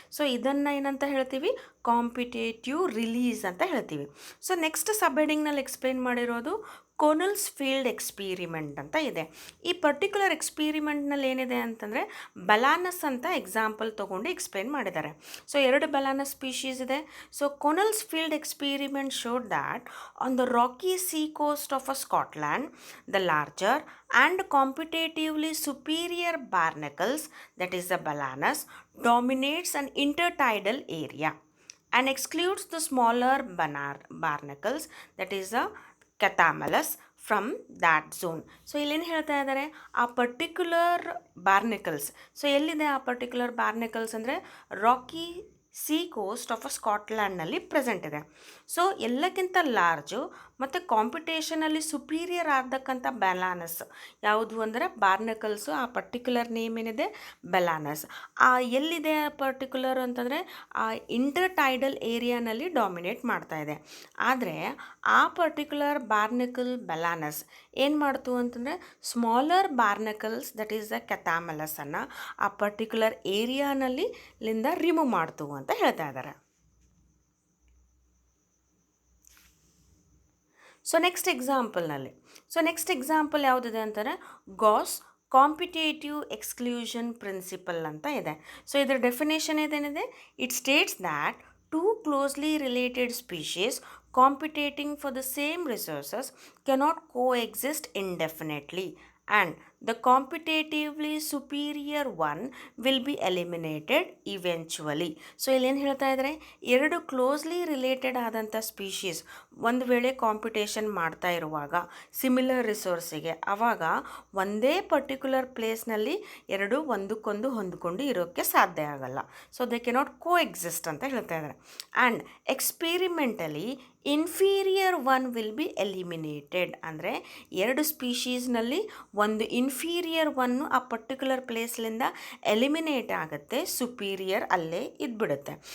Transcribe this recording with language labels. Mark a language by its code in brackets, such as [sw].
[kn] So ಇದನ್ನು ಏನಂತ ಹೇಳ್ತೀವಿ, ಕಾಂಪಿಟೇಟಿವ್ ರಿಲೀಸ್ ಅಂತ ಹೇಳ್ತೀವಿ. ಸೊ ನೆಕ್ಸ್ಟ್ ಸಬ್ ಹೆಡಿಂಗ್ನಲ್ಲಿ ಎಕ್ಸ್ಪ್ಲೇನ್ ಮಾಡಿರೋದು ಕೋನಲ್ಸ್ ಫೀಲ್ಡ್ ಎಕ್ಸ್ಪೀರಿಮೆಂಟ್ ಅಂತ ಇದೆ. ಈ ಪರ್ಟಿಕ್ಯುಲರ್ ಎಕ್ಸ್ಪೀರಿಮೆಂಟ್ನಲ್ಲಿ ಏನಿದೆ ಅಂತಂದರೆ ಬಲಾನಸ್ ಅಂತ ಎಕ್ಸಾಂಪಲ್ ತೊಗೊಂಡು ಎಕ್ಸ್ಪ್ಲೇನ್ ಮಾಡಿದ್ದಾರೆ. ಸೊ ಎರಡು ಬಲಾನಸ್ ಸ್ಪೀಶೀಸ್ ಇದೆ. [en] So Connell's field experiment showed that on the rocky sea coast of Scotland, the larger and competitively superior barnacles, that is the balanus, dominates an intertidal area and excludes the smaller barnacles, that is the cathamalus, from that zone. [kn] So ಇಲ್ಲೇನು ಹೇಳ್ತಾ ಇದ್ದಾರೆ, ಆ particular ಬಾರ್ನಿಕಲ್ಸ್, so ಎಲ್ಲಿದೆ ಆ particular ಬಾರ್ನಿಕಲ್ಸ್ ಅಂದರೆ rakhi sea coast of ಸ್ಕಾಟ್ಲ್ಯಾಂಡ್ನಲ್ಲಿ present ಇದೆ. So ಎಲ್ಲಕ್ಕಿಂತ large ಮತ್ತು ಕಾಂಪಿಟೇಷನಲ್ಲಿ ಸುಪೀರಿಯರ್ ಆಗ್ತಕ್ಕಂಥ ಬೆಲಾನಸ್ ಯಾವುದು ಅಂದರೆ ಬಾರ್ನಕಲ್ಸು. ಆ ಪರ್ಟಿಕ್ಯುಲರ್ ನೇಮ್ ಏನಿದೆ ಬೆಲಾನಸ್. ಆ ಎಲ್ಲಿದೆ ಆ ಪರ್ಟಿಕ್ಯುಲರ್ ಅಂತಂದರೆ ಆ ಇಂಟರ್ಟೈಡಲ್ ಏರಿಯಾನಲ್ಲಿ ಡಾಮಿನೇಟ್ ಮಾಡ್ತಾ ಇದೆ. ಆದರೆ ಆ ಪರ್ಟಿಕ್ಯುಲರ್ ಬಾರ್ನಕಲ್ ಬೆಲಾನಸ್ ಏನು ಮಾಡ್ತು ಅಂತಂದರೆ ಸ್ಮಾಲರ್ ಬಾರ್ನಕಲ್ಸ್, ದಟ್ ಈಸ್ ದ ಕ್ಯಾಥಾಮಲಸನ್ನು ಆ ಪರ್ಟಿಕ್ಯುಲರ್ ಏರಿಯಾನಲ್ಲಿ ರಿಮೂವ್ ಮಾಡ್ತು ಅಂತ ಹೇಳ್ತಾ ಇದ್ದಾರೆ. ಸೊ ನೆಕ್ಸ್ಟ್ ಎಕ್ಸಾಂಪಲ್ ಯಾವುದಿದೆ ಅಂತಾರೆ, ಗಾಸ್ ಕಾಂಪಿಟೇಟಿವ್ ಎಕ್ಸ್ಕ್ಲೂಷನ್ ಪ್ರಿನ್ಸಿಪಲ್ ಅಂತ ಇದೆ. ಸೊ ಇದರ ಡೆಫಿನೇಷನ್ ಏನೇನಿದೆ, [en] It states that two closely related species competing for the same resources cannot coexist indefinitely and the competitively superior one will be eliminated eventually. [kn] So ಇಲ್ಲೇನು ಹೇಳ್ತಾ ಇದ್ದಾರೆ, ಎರಡು closely related ಆದಂಥ species ಒಂದು ವೇಳೆ ಕಾಂಪಿಟೇಷನ್ ಮಾಡ್ತಾ ಇರುವಾಗ ಸಿಮಿಲರ್ ರಿಸೋರ್ಸಿಗೆ, ಆವಾಗ ಒಂದೇ ಪರ್ಟಿಕ್ಯುಲರ್ ಪ್ಲೇಸ್ನಲ್ಲಿ ಎರಡು ಒಂದಕ್ಕೊಂದು ಹೊಂದ್ಕೊಂಡು ಇರೋಕ್ಕೆ ಸಾಧ್ಯ ಆಗಲ್ಲ. So [en] they cannot coexist [kn] ಅಂತ ಹೇಳ್ತಾ ಇದ್ದಾರೆ. [en] and experimentally inferior one will be eliminated, [kn] ಅಂದರೆ ಎರಡು ಸ್ಪೀಶೀಸ್ನಲ್ಲಿ ಒಂದು ಇನ್ಫೀರಿಯರ್ ಒನ್ನು ಆ ಪರ್ಟಿಕ್ಯುಲರ್ ಪ್ಲೇಸ್ಲಿಂದ ಎಲಿಮಿನೇಟ್ ಆಗುತ್ತೆ, ಸುಪೀರಿಯರ್ ಅಲ್ಲೇ ಇದ್ಬಿಡುತ್ತೆ.